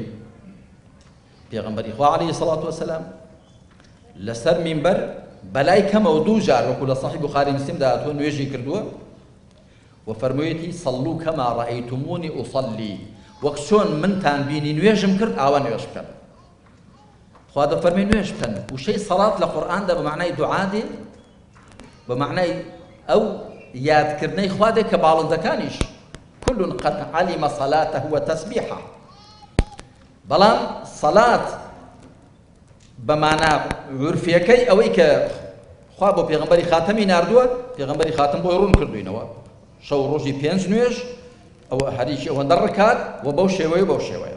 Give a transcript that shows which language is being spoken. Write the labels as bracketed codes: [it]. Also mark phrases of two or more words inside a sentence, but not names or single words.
[ckb] پێغەمبەری خوا [ar] عەلەیهی سەڵات وەسەلام [ckb] لەسەر مینبەر بەلای کەمەوە دوو جار وەکو لە سەحیح بوخاری مسلمدا هاتووە نوێژی کردووە و فەرموویەتی [ar] سەڵلوو کەما ڕەئەیتمونی ئوصەلی، [ckb] وەک چۆن منتان بینی نوێژم کرد ئاوا نوێژ بکەن. خوا دەفەرمێ نوێژ بکەن. وشەی سەڵات لە قورئاندا بە معنای دوعا دێ، بە معنای ئەو یادکردنەی خوا دێ کە باڵندەکانیش [ar] كل قد علم صلاته وتسبيحه. [ckb] بەڵام سەڵات بەمانە عورفیەکەی ئەوەی کە خوا بۆ پێغەمبەری خاتەمی ناردووە، پێغەمبەری خاتەم بۆی ڕوون کردوینەوە شەو ڕۆژی 5 نوێژ، ئەوە هەریکی ئەوەندە ڕکات و بەو شێوەیە بەو شێوەیە.